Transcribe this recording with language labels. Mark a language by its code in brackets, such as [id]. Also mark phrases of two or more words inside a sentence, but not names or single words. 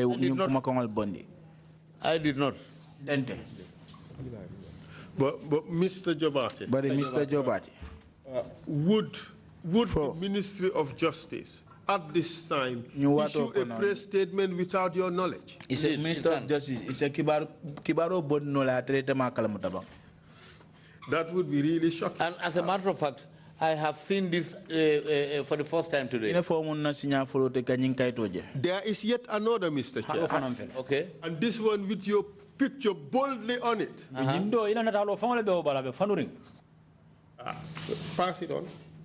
[en] I did not. But Mr. Jobate. But Mr. Jobate. Would the Ministry of Justice at this time issue a press statement without your knowledge? It's a Minister of Justice. It's a kibaro bod no la trete makalamutabang. That would be really shocking. And as a matter of fact, I have seen this for the first time today. There is yet another, Mr. Chair. Okay. And this one with your picture boldly on it. Pass it on.